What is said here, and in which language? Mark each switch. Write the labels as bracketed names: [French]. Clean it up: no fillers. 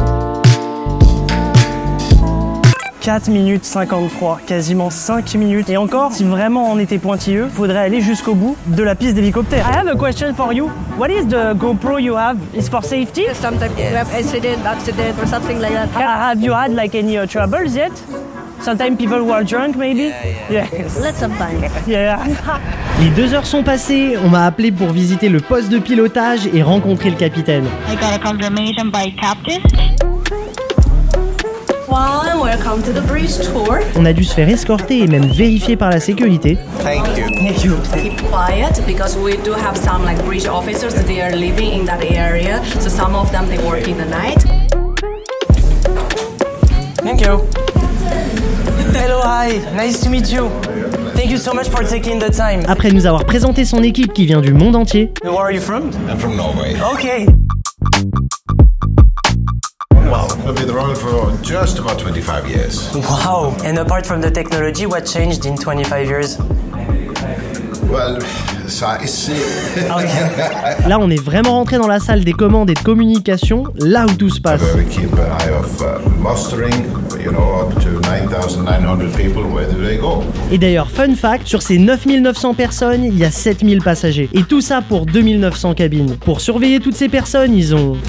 [French] « 4 minutes 53, quasiment 5 minutes. Et encore, si vraiment on était pointilleux, faudrait aller jusqu'au bout de la piste d'hélicoptère. [English] I have a question for you. What is the GoPro you have? Is for safety? Sometimes you have accident or something like that. Have you had like any troubles yet? Sometimes people were drunk maybe? Yeah. Let's sometimes. Yeah. [French] Les 2 heures sont passées, on m'a appelé pour visiter le poste de pilotage et rencontrer le capitaine. [English] I got a confirmation by captain. everyone. Welcome to the bridge tour. [French] On a dû se faire escorter et même vérifier par la sécurité. [English] Thank you. Keep quiet because we do have some like bridge officers. They are living in that area. So some of them they work in the night. Thank you. Hello, hi. Nice to meet you. Thank you so much for taking the time. [French] Après nous avoir présenté son équipe qui vient du monde entier, [English] Where are you from? I'm from Norway. Okay. Wow. I've been around for just about 25 years. Wow. And apart from the technology, what changed in 25 years? Well, size. [French] là on est vraiment rentré dans la salle des commandes et de communication, là où tout se passe. [English] Where we keep an eye of mustering, up to 9,900 people, where do they go? [French] Et d'ailleurs, [English] fun fact, [French] sur ces 9900 personnes, il y a 7000 passagers. Et tout ça pour 2900 cabines. Pour surveiller toutes ces personnes, ils ont...